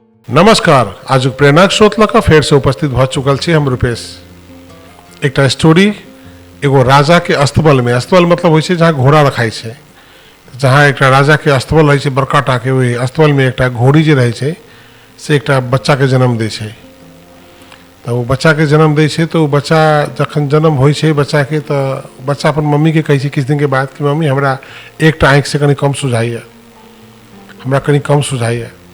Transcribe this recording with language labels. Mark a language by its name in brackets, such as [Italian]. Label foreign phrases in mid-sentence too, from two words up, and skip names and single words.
[Maithili] नमस्कार। आज प्रेरणाक स्रोत लक फेर से उपस्थित भ चुकल छी हम रूपेश। एक स्टोरी एगो राजा के अस्तबल में, अस्तबल मतलब होइछे जहाँ घोड़ा रखाई छे, जहाँ एक राजा के अस्तबल रही है बड़का टा के, वही अस्तबल में एक घोड़ी जे रही है से एक बच्चा के जन्म दे छे। तो वो बच्चा के जन्म दे छे, तो बच्चा जखन जन्म होई छे बच्चा के, तो बच्चा अपन मम्मी के कहे छे किछ दिन के बाद कि मम्मी हमरा एक आँख से कनी कम सुझाइए, हमरा कनी कम सुझाइए।